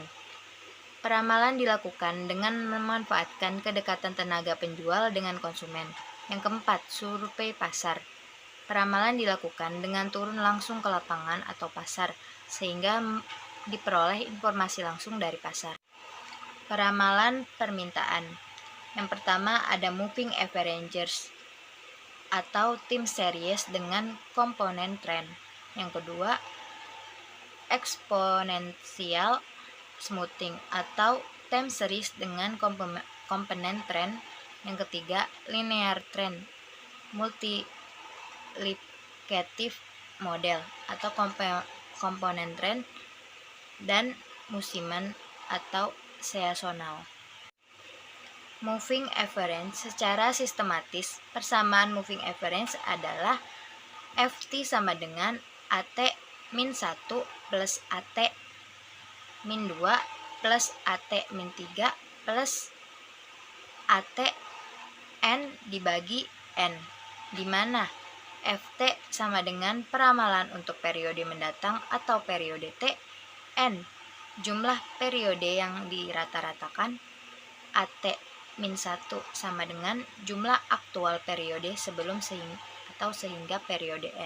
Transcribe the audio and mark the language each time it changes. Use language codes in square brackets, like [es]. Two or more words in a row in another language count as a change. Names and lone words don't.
[id] Peramalan dilakukan dengan memanfaatkan kedekatan tenaga penjual dengan konsumen. Yang keempat, survei pasar. Peramalan dilakukan dengan turun langsung ke lapangan atau pasar, sehingga diperoleh informasi langsung dari pasar. Peramalan permintaan. Yang pertama ada [en] moving averages [id] atau [en] time series [id] dengan komponen trend. Yang kedua, [en] exponential smoothing [id] atau [en] time series [id] dengan komponen trend. Yang ketiga, [en] linear trend multiplicative model [id] atau komponen trend, dan musiman atau seasonal. [en] Moving average [id] secara sistematis, persamaan [en] moving average [id] adalah FT sama dengan AT min 1 plus AT min 2 plus AT min 3 plus AT N dibagi N, di mana FT sama dengan peramalan untuk periode mendatang atau periode T, N jumlah periode yang dirata-ratakan, AT min 1 sama dengan jumlah aktual periode sebelum sehingga periode N.